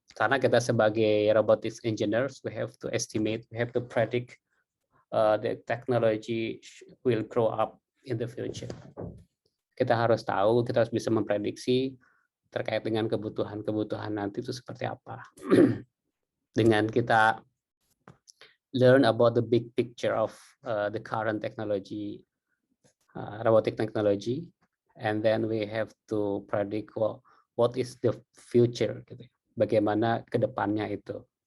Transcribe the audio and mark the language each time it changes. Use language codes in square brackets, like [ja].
[id] Karena kita sebagai [en] robotics engineers, we have to estimate, we have to predict the technology will grow up in the future. [id] Kita harus tahu, kita harus bisa memprediksi terkait dengan kebutuhan nanti itu seperti apa. Dengan kita [en] learn about the big picture of the current technology, robotic technology, and then we have to predict what is the future, [id] gitu. Bagaimana kedepannya itu.